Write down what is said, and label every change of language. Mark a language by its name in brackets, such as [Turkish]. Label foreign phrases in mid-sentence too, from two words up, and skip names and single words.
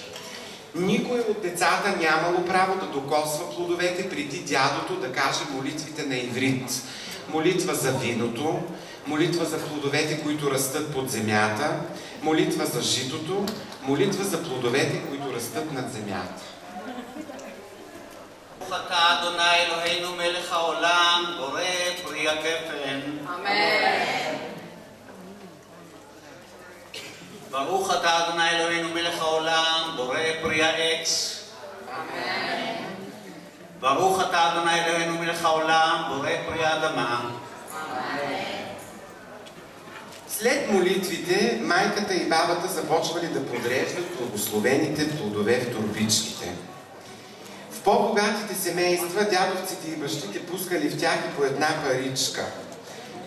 [Bulgarian] Никой от децата нямало право да докосва плодовете преди дядото да каже молитвите на иврит. Молитва за виното, молитва за плодовете, които растат под земята, молитва за житото, молитва за плодовете, които растат над земята. [Hebrew] אתה אדוני אלוהינו מלך העולם, בורא פרי הגפן. אמן. ברוך אתה אדוני אלוהינו מלך העולם, בורא פרי העץ. אמן. ברוך אתה אדוני אלוהינו מלך העולם, בורא פרי האדמה. [Bulgarian] След молитвите, майката и бабата започвали да подреждат благословените плодове в торбичките. В по-богатите семейства дядовците и бащите пускали в тях и по една паричка.